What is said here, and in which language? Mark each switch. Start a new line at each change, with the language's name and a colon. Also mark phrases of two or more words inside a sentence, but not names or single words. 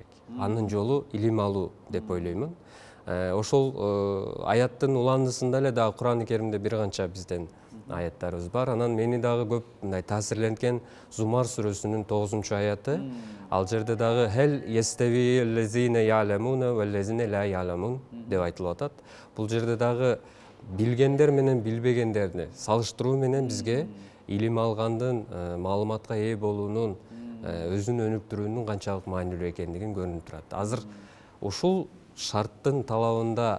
Kyrgyz: Анын жолу илим алуу деп ойлоймун. Ошол аяттын уландысында эле дагы Кур'ан-ы Керимде бир канча бизден аяттарыбыз бар. Анан мени дагы көп мындай таасирленткен Зумар сүрөсүнүн 9-аяты. Ал жерде дагы
Arabic: هل يستوي الذين يعلمون والذين لا يعلمون
Kyrgyz: деп айтылып атат. Бул жерде дагы билгендер менен билбегендерди салыштыруу менен бизге илим алгандын, маалыматка ээ болуунун, өзүн өнүктүрүүнүн канчалык маанилүү экендигин көрүнүп турат. Азыр ушул шарттын талабында